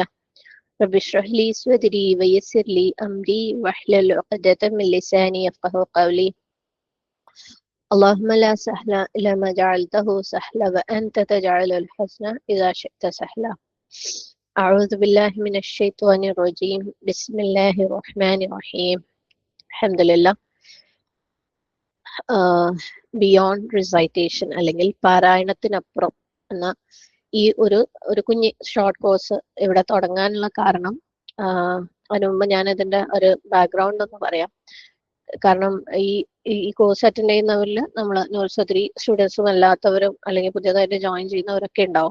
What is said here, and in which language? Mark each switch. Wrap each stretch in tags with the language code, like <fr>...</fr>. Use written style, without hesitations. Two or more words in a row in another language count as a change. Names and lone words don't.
<ar>رب اشرح لي صدري ويسر لي أمري واحلل عقدة من لساني يفقه قولي. اللهم لا سهل إلا ما جعلته سهلا وأنت تجعل الحزن إذا شئت سهلا. أعوذ بالله من الشيطان الرجيم. بسم الله الرحمن الرحيم. الحمد لله.</ar> <en>beyond recitation</en> <ml>അല്ലെങ്കിൽ പാരായണത്തിനപ്പുറം എന്ന ഈ ഒരു ഒരു കുഞ്ഞ്</ml> <en>short course</en> <ml>ഇവിടെ തുടങ്ങാനുള്ള കാരണം, അതിനു മുമ്പ് ഞാൻ ഇതിന്റെ ഒരു ബാക്ക്ഗ്രൗണ്ട് ഒന്ന് പറയാം. കാരണം ഈ ഈ</ml> <en>course attend</en> <ml>ചെയ്യുന്നവരിൽ നമ്മൾ</ml> <en>nursery students</en> <ml>അല്ലാത്തവരും അല്ലെങ്കിൽ പുതിയതായിട്ട് ജോയിൻ ചെയ്യുന്നവരൊക്കെ ഉണ്ടാവും.</ml>